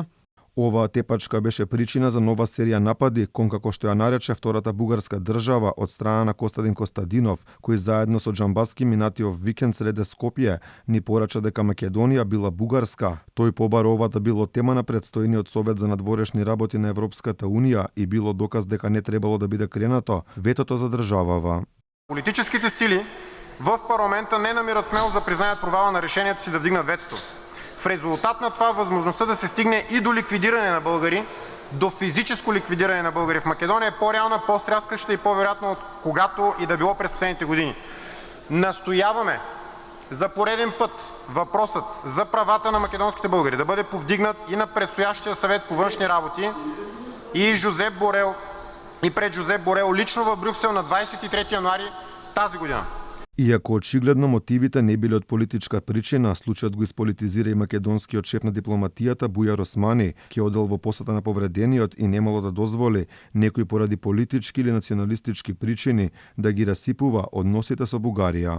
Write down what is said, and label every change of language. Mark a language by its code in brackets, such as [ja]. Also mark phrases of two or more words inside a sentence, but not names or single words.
[mk] Оваа тепачка беше причина за нова серија напади кон, како што ја нарече, втората бугарска држава од страна на Костадин Костадинов, кој заедно со Џамбаски минатиов викенд среде Скопје ни порача дека Македонија била бугарска. Тој побара ова да било тема на предстојниот совет за надворешни работи на Европската Унија и било доказ дека не требало да биде кренато ветото за државава. [bg] Политическите сили в парламента не намират смелост да признаят провала на решението си да вдигнат ветото. В резултат на това възможността да се стигне и до ликвидиране на българи, до физическо ликвидиране на българи в Македония е по-реална, по-стряскаща и по-вероятна от когато и да било през последните години. Настояваме за пореден път въпросът за правата на македонските българи да бъде повдигнат и на предстоящия съвет по външни работи и пред Жозеп Борел лично в Брюксел на 23 януари тази година. [mk] Иако очигледно мотивите не биле од политичка причина, случајот го исполитизира и македонскиот шеф на дипломатијата Бујар Османи, ке одел во посета на повредениот и немало да дозволи некој поради политички или националистички причини да ги расипува односите со Бугарија.